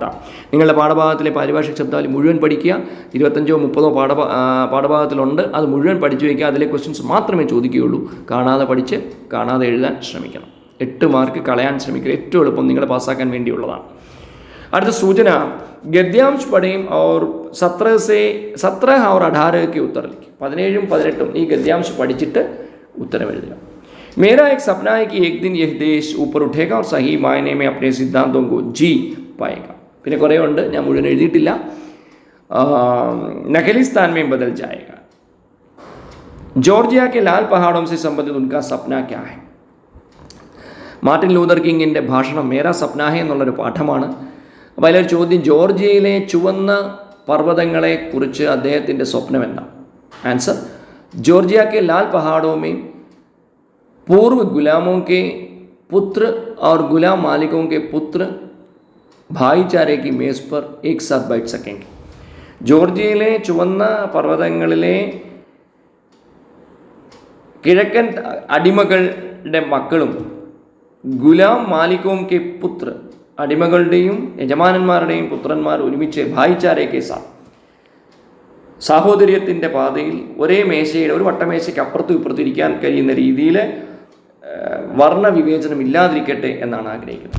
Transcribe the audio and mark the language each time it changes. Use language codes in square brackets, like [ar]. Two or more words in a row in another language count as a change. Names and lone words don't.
[ml] നിങ്ങളുടെ പാഠഭാഗത്തിലെ പാരിഭാഷിക ശബ്ദാവലി മുഴുവൻ പഠിക്കുക. 25 30 പാഠഭാഗത്തിലുണ്ട്. അത് മുഴുവൻ പഠിച്ചു വയ്ക്കുക. അതിലെ ക്വസ്റ്റ്യൻസ് മാത്രമേ ചോദിക്കുകയുള്ളൂ. കാണാതെ പഠിച്ച് കാണാതെ എഴുതാൻ ശ്രമിക്കണം. 8 മാർക്ക് കളയാൻ ശ്രമിക്കുക. ഏറ്റവും എളുപ്പം നിങ്ങളെ പാസ്സാക്കാൻ വേണ്ടിയുള്ളതാണ്. അടുത്ത സൂചന, [hi] गद्यांश पढ़ें और 17 और 18 के उत्तर लिखे. [ml] 17ഉം 18ഉം ഈ ഗദ്യാംശ് പഠിച്ചിട്ട് ഉത്തരം എഴുതുക. [hi] मेरा एक सपना है कि एक दिन यह देश ऊपर उठेगा और सही मायने में अपने सिद्धांतों को जी पाएगा. [ml] പിന്നെ കുറേ ഉണ്ട്, ഞാൻ മുഴുവൻ എഴുതിയിട്ടില്ല. [hi] नखलिस्तान में बदल जाएगा. ജോർജിയ के लाल पहाड़ों से संबंधित उनका सपना क्या है. [ml] മാർട്ടിൻ ലൂതർ കിങ്ങിൻ്റെ ഭാഷണം മേരാ സപ്ന ഹെ എന്നുള്ളൊരു പാഠമാണ്. അപ്പോൾ അതിലൊരു ചോദ്യം, ജോർജിയയിലെ ചുവന്ന പർവ്വതങ്ങളെ കുറിച്ച് അദ്ദേഹത്തിൻ്റെ സ്വപ്നം എന്താണ്. [hi] ആൻസർ, ജോർജിയ के लाल पहाड़ों में पूर्व गुलामों के पुत्र और गुलाम मालिकों के पुत्र भाईचारे की मेज़ पर एक साथ बैठ सकेंगे. [ml] ജോർജിയയിലെ ചുവന്ന പർവ്വതങ്ങളിലെ കിഴക്കൻ അടിമകളുടെ മക്കളും [hi] गुलाम मालिकों के पुत्र, [ml] അടിമകളുടെയും യജമാനന്മാരുടെയും പുത്രന്മാർ ഒരുമിച്ച് ഭായിച്ചാരയ്ക്ക് സാഹോദര്യത്തിൻ്റെ പാതയിൽ ഒരേ മേശയുടെ, ഒരു വട്ടമേശയ്ക്ക് അപ്പുറത്തും ഇപ്പുറത്തും ഇരിക്കാൻ കഴിയുന്ന രീതിയിൽ വർണ്ണവിവേചനം ഇല്ലാതിരിക്കട്ടെ എന്നാണ് ആഗ്രഹിക്കുന്നത്.